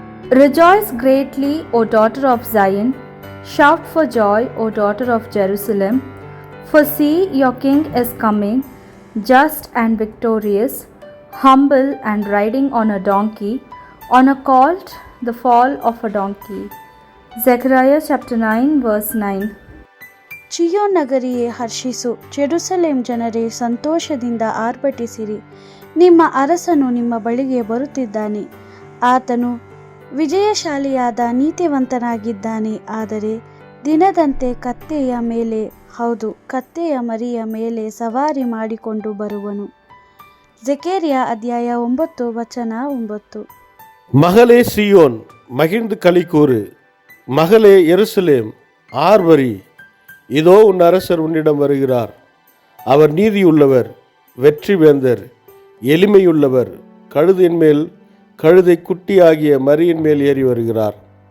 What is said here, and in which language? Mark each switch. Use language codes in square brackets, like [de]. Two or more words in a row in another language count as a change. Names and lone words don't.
[en] Rejoice greatly, O daughter of Zion. Shout for joy, O daughter of Jerusalem. For see, your king is coming, just and victorious, humble and riding on a donkey, on a colt, the fall of a donkey. Zechariah chapter 9 verse 9. [kn] ಚಿಯೋನ್ ನಗರಿಯೇ ಹರ್ಷಿಸು, ಜೆರುಸಲೇಮ್ ಜನರೇ ಸಂತೋಷದಿಂದ ಆರ್ಭಟಿಸಿರಿ. ನಿಮ್ಮ ಅರಸನು ನಿಮ್ಮ ಬಳಿಗೆ ಬರುತ್ತಿದ್ದಾನೆ. ಆತನು ವಿಜಯಶಾಲಿಯಾದ ನೀತಿವಂತನಾಗಿದ್ದಾನೆ. ಆದರೆ ದಿನದಂತೆ ಕತ್ತೆಯ ಮೇಲೆ, ಹೌದು, ಕತ್ತೆಯ ಮರಿಯ ಮೇಲೆ ಸವಾರಿ ಮಾಡಿಕೊಂಡು ಬರುವನು. ಜೆಕರ್ಯ ಅಧ್ಯಾಯ 9 ವಚನ 9. [ta] மகளே சியோன் மகிழ்ந்து களி கூறு, மகளே எருசலேம் ஆர்வரி. இதோ உன் அரசர் உன்னிடம் வருகிறார். அவர் நீதியுள்ளவர், வெற்றி வேந்தர், எளிமையுள்ளவர், கழுதின் மேல் கழுதை குட்டி ஆகிய மரியின் மேல் ஏறி வருகிறார்.